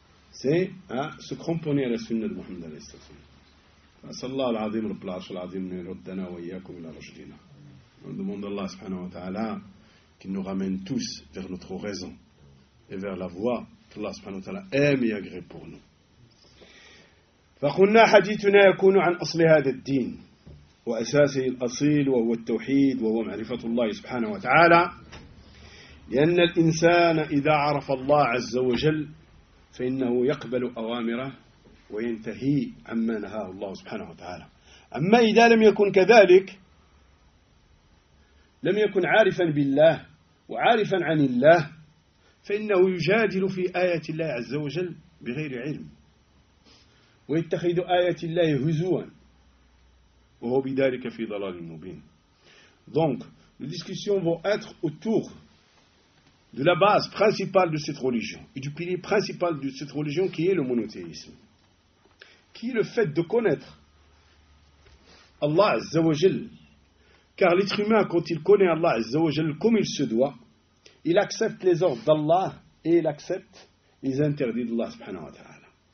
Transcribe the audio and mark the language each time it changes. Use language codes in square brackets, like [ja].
[fr] C'est se cramponner à la sunna de Muhammad, alayhi salatu wassalam. Sallallahu al-Azim, al-Plash, al-Azim, al-Ruddana, wa iyaakum ila-Rajdina. On demande à Allah, subhanahu wa ta'ala, qu'il nous ramène tous vers notre raison et vers la voie qu'Allah, subhanahu wa ta'ala, aime et agrée pour nous. [ar] فقلنا حديثنا يكون عن أصل هذا الدين وأساسه الأصيل وهو التوحيد وهو معرفة الله سبحانه وتعالى لأن الإنسان إذا عرف الله عز وجل فإنه يقبل أوامره وينتهي عما نهاه الله سبحانه وتعالى أما إذا لم يكن كذلك لم يكن عارفا بالله وعارفا عن الله فإنه يجادل في آية الله عز وجل بغير علم ويتخذ آيات الله هزوا وهو بذلك في ضلال مبين. [fr] Donc, les discussions vont être autour de la base principale de cette religion et du pilier principal de cette religion qui est le monothéisme, qui est le fait de connaître Allah Azza wa Jal. Car l'être humain, quand il connaît Allah Azza wa Jal comme il se doit, il accepte les ordres d'Allah et il accepte les interdits d'Allah subhanahu wa ta'ala.